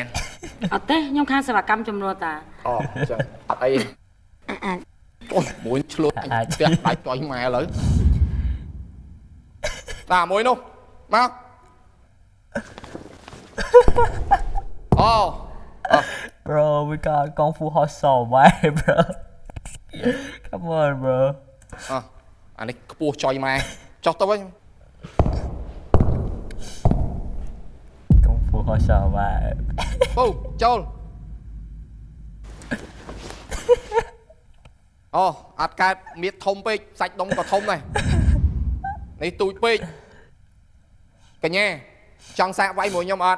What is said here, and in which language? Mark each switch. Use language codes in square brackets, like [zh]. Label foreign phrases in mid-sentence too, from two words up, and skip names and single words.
[km] អត់ទេខ្ញុំខាងសេវាកម្មជំនួសតា អូចឹងអត់អីអូមួយឆ្លួតផ្ទះដាច់ចុយម៉ែឥឡូវតាមួយនោះមកអូ [en] Bro, we got Kung Fu Hustle, why, bro? Come on, bro. [km] អានេះខ្ពស់ចុយម៉ែចុះទៅវិញ [en] Kung Fu Hustle, why? [km] ពូចូលអូអត់កើតមៀតធំពេកសាច់ដុំក៏ធំដែរនេះទូចពេកកញ្ញាចង់សាកវាយមួយខ្ញុំអត់